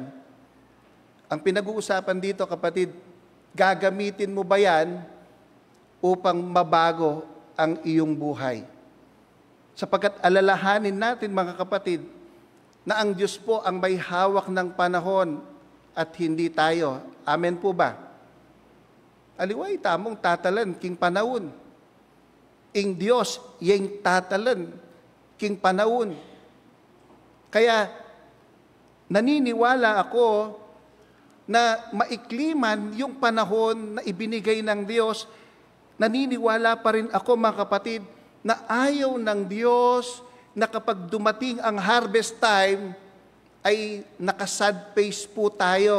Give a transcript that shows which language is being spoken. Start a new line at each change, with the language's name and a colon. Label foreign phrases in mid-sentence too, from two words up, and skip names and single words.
Filipino: Ang pinag-uusapan dito, kapatid, gagamitin mo ba yan upang mabago ang iyong buhay? Sapagkat alalahanin natin, mga kapatid, na ang Diyos po ang may hawak ng panahon at hindi tayo. Amen po ba?
Pampanga: Aliway, tamong tatalan, king panahon. Ing Diyos, yung tatalan, king panahon.
Filipino: Kaya, naniniwala ako na maikli man yung panahon na ibinigay ng Diyos, naniniwala pa rin ako mga kapatid na ayaw ng Diyos na kapag dumating ang
English: harvest time
Filipino: ay nakasad face po tayo.